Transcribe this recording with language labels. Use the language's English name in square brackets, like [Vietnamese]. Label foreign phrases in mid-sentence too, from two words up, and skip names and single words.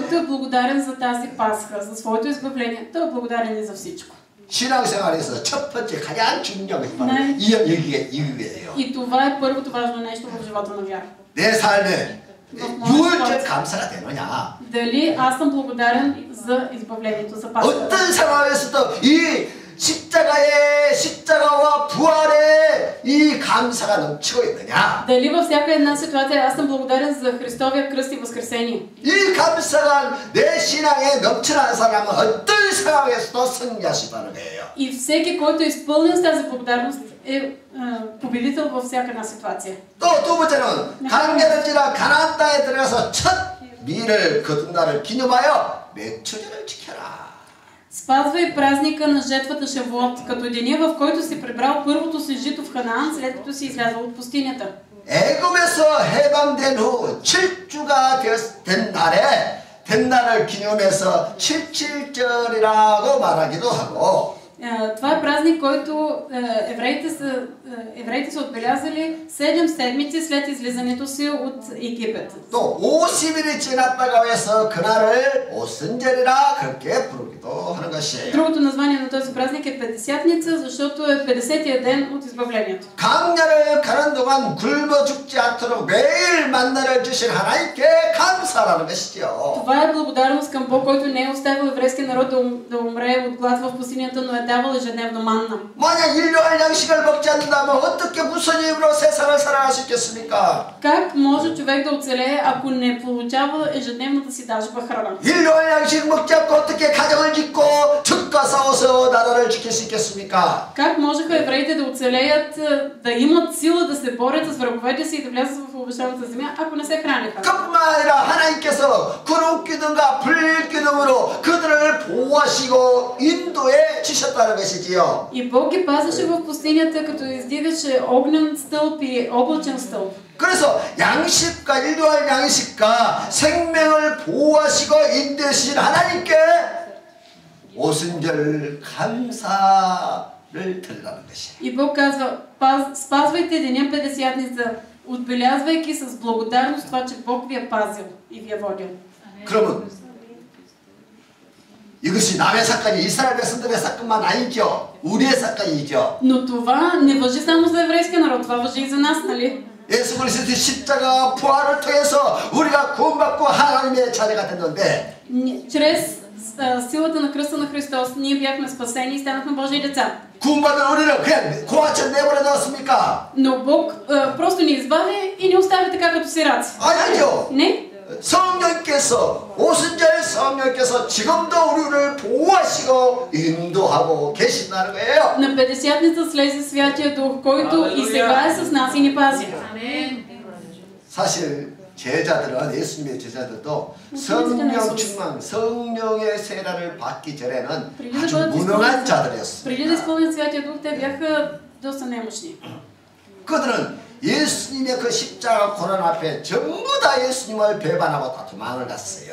[Bulgarian] Който е благодарен за тази Пасха, за своето избавление, той е благодарен и за всичко. [Korean] 신앙생활에서 첫 번째 가장 중요한 것이 바로 이거예요. [Bulgarian] И това е първото важно нещо в живота на вяра. [Korean] 내 삶에 6월절 감사가 되느냐? [Bulgarian] Дали аз съм благодарен за избавлението, за Пасха? [Korean] 어떤 상황에서도 이 십자가와 부활에 이 감사가 넘치고 있느냐? [Bulgarian] Дали във всяка една ситуация аз съм благодарен за Христовия кръст и възкресение? [Korean] 이 감사가 내 신앙에 넘쳐나는 사람은 어떤 상황에서도 승리하시다는 거예요. [Bulgarian] И всеки, който е изпълнен с тази благодарност, е победител във всяка една ситуация. [Korean] 또 두 번째는 가나안 땅에 들어가서 첫 밀을 거둔 날을 기념하여 매초절을 지켜라. [Bulgarian] Спазвай празника на жетвата Шавуот, като деня, в който си прибрал първото си жито в Ханаан, след като си излязъл от пустинята. [Korean] 애굽에서 해방된 후 7주가 된 날을 기념해서 77절이라고 말하기도 하고 [Bulgarian] Това е празник, който евреите са отбелязали 7 седмици след излизането си от Египет. [Korean] 또 50일이 지났다고 해서 그날을 오순절이라 그렇게 부르기도 하는 것이에요. [Bulgarian] Другото название на този празник е Петдесятница, защото е 50-тия ден от избавлението. [Korean] 광야를 가는 동안 굶어 죽지 않도록 매일 만나를 주신 하나님께 감사라는 것이죠. [Bulgarian] Това е благодарност към Бог, който не е оставил еврейския народ да умре от глад в пустинята, но е давал ежедневно манна. [Korean] 만약 일용할 양식을 먹지 않는다면 어떻게 무슨 힘으로 세상을 살아갈 수 있겠습니까? [Bulgarian] Как може човек да оцелее, ако не получава ежедневно да си дажба храна? [Korean] 일용할 양식 먹지 않고 어떻게 가정을 짓고 적과 싸워서 나라를 지킬 수 있겠습니까? [Bulgarian] Как можеха евреите да оцелеят, да имат сила да се борят с враговете си и да влязат в обещаната земя, ако не се храниха? [Korean] 그뿐만 아니라 하나님께서 구름 기둥과 불 기둥으로 그들을 보호하시고 인도해 주셨다는 것이지요. [Bulgarian] И Бог ги пазеше в пустинята, като издигаше огнен стълб и облачен стълб. [Korean] 그래서 양식과 일용할 양식과 생명을 보호하시고 인도해 주신 하나님께 오순절 감사를 드리라는 것이에요. [Bulgarian] И Бог казва, спазвайте деня Петдесятница, отбелязвайки с благодарност това, че Бог ви е пазил и ви е водил. [Korean] 그러면 이것이 남의 사건이 이스라엘 백성들의 사건만 아니죠. 우리의 사건이죠. [Bulgarian] Но това не важи само за еврейския народ, това важи и за нас, нали? [Korean] 예수 그리스도의 십자가 부활을 통해서 우리가 구원받고 하나님의 자녀가 됐는데 [Bulgarian] Чрез силата на кръста на Христос ние бяхме спасени и станахме Божии деца. [Korean] 구원받은 우리를 그냥 고아처럼 내버려 놨습니까? [Bulgarian] Но Бог просто ни избави и ни остави така като сираци. [Korean] 아니죠. [Bulgarian] Не? [Korean] 성령께서 오순절 성령께서 지금도 우리를 보호하시고 인도하고 계신다는 거예요. [Bulgarian] На Петдесятница слезе Святия Дух, който и сега е с нас и ни пази. [Korean] 사실 제자들은 예수님의 제자들도 성령 충만, 성령의 세례를 받기 전에는 아주 무능한 자들이었어요. [Bulgarian] Преди да изпълнят Святия Дух, те бяха доста немощни. [Korean] 그들은 예수님의 그 십자가 고난 앞에 전부 다 예수님을 배반하고 다 도망을 갔어요.